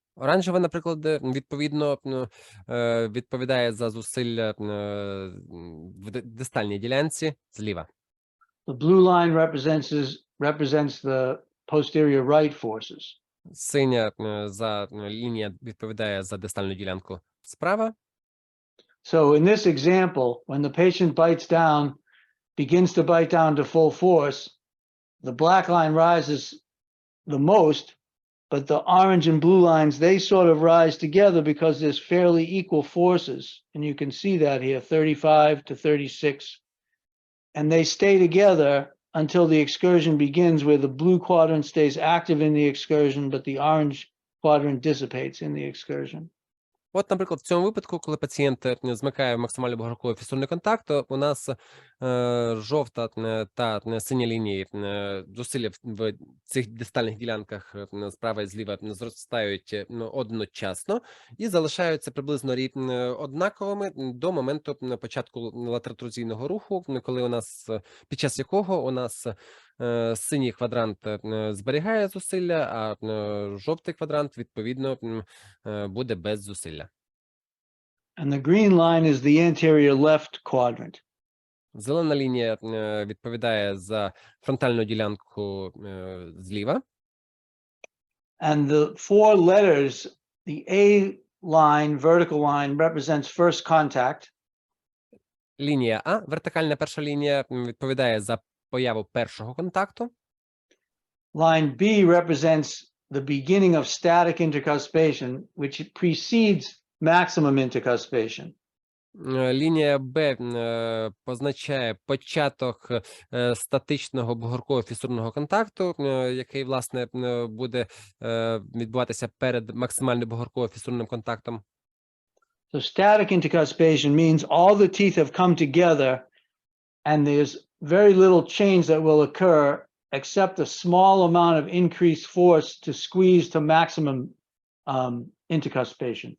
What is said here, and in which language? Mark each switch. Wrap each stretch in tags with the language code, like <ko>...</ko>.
<uk>Оранжева, наприклад, відповідно відповідає за зусилля в дистальній ділянці зліва.</uk> <en>The blue line represents the posterior right forces.</en> <uk>Синя лінія відповідає за дистальну ділянку справа.</uk> <en>So in this example, when the patient begins to bite down to full force, the black line rises the most, but the orange and blue lines, they sort of rise together because there's fairly equal forces. And you can see that here, 35 to 36. And they stay together until the excursion begins, where the blue quadrant stays active in the excursion, but the orange quadrant dissipates in the excursion.</en> <uk>От, наприклад, в цьому випадку, коли пацієнт змикає максимально бугорковий фісурний контакт, то у нас жовта та синя лінії зусилля в цих дистальних ділянках справа і зліва зростають одночасно і залишаються приблизно однаковими до моменту початку латеротрузійного руху, коли у нас, під час якого у нас синій квадрант зберігає зусилля, а жовтий квадрант, відповідно, буде без зусилля.</uk> <en>And the green line is the anterior left quadrant.</en> <uk>Зелена лінія відповідає за фронтальну ділянку зліва.</uk> <en>And the four letters, the A line, vertical line, represents first contact.</en> <uk>Лінія А, вертикальна перша лінія, відповідає за появу першого контакту.</uk> <en>Line B represents the beginning of static intercuspation, which precedes maximum intercuspation.</en> <uk>Лінія Б позначає початок статичного бугорково-фісурного контакту, який, власне, буде відбуватися перед максимальним бугорково-фісурним контактом.</uk> <en>So static intercuspation means all the teeth have come together and there's very little change that will occur except a small amount of increased force to squeeze to maximum intercuspation.</en>